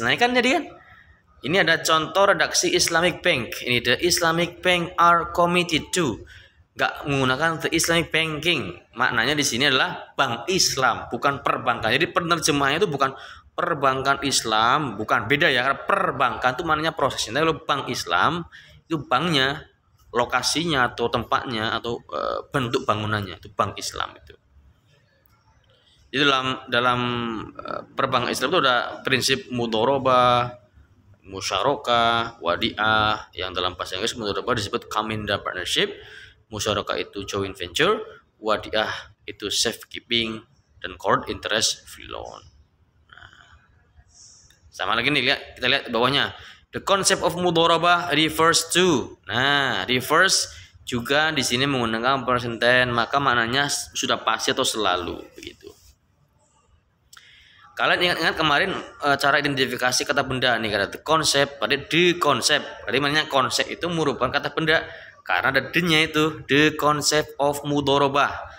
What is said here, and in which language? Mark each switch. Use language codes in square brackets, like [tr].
[id] Nah, kan jadi kan ini ada contoh redaksi Islamic bank. Ini [en] the Islamic bank are committed to. [id] Nggak menggunakan [en] the Islamic banking. [id] Maknanya di sini adalah bank Islam, bukan perbankan. Jadi penerjemahannya itu bukan perbankan Islam, bukan, beda ya. Karena perbankan itu maknanya prosesnya. Kalau bank Islam itu banknya, lokasinya atau tempatnya atau bentuk bangunannya itu bank Islam itu. Jadi dalam perbankan Islam itu ada prinsip mudharabah, musyarakah, wadiah, yang dalam bahasa Inggris mudharabah disebut kamenda partnership, musyarakah itu joint venture, wadiah itu safekeeping, dan court interest free loan. Nah, sama lagi nih, kita lihat bawahnya. [en] The concept of mudharabah refers to. [id] Nah, refers juga di sini menggunakan present tense, maka maknanya sudah pasti atau selalu begitu. Kalian ingat-ingat kemarin cara identifikasi kata benda nih, kata [en] the concept, [id] pada the concept. Berarti maknanya konsep itu merupakan kata benda karena ada the-nya itu, [en] the concept of mudharabah.